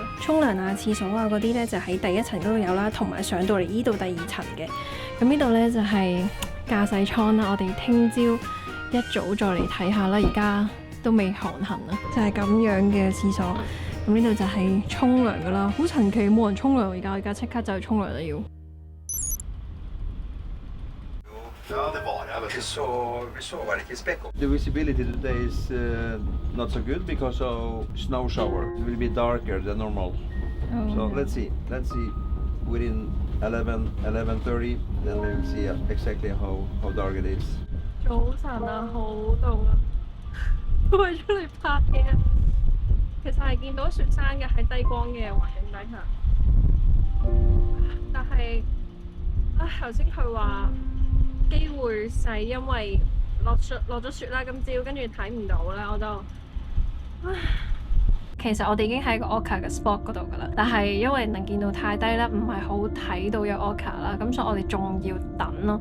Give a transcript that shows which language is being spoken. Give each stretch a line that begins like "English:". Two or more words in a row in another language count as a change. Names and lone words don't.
Cantonese: 沖涼啊、廁所啊嗰啲咧就喺第一層嗰度有啦，同埋上到嚟呢度第2層嘅。咁呢度咧就係駕駛艙啦，我哋聽朝一早再嚟睇下啦。而家都未航行啊，就係咁樣嘅廁所。咁呢度就係沖涼噶啦，好神奇冇人沖涼而家即刻就去沖涼啦要。
Norwegian: Ja, det var det. Vi så ikke spekk.
English: The visibility today is not so good because of snow shower. It will be darker than normal. Oh. So let's see. Let's see within 11:30, then we will see exactly how dark it is.
Cantonese: 早晨啊，好凍啊！為咗嚟拍嘅，其實係見到雪山嘅喺低光嘅環境底下，但係頭先佢話機會細，因為落咗雪啦，今朝跟住睇唔到啦，我就其實我哋已經喺個 Orca 嘅 spot 嗰度噶啦，但係因為能見度太低啦，唔係好睇到有 Orca 啦，咁所以我哋仲要等咯。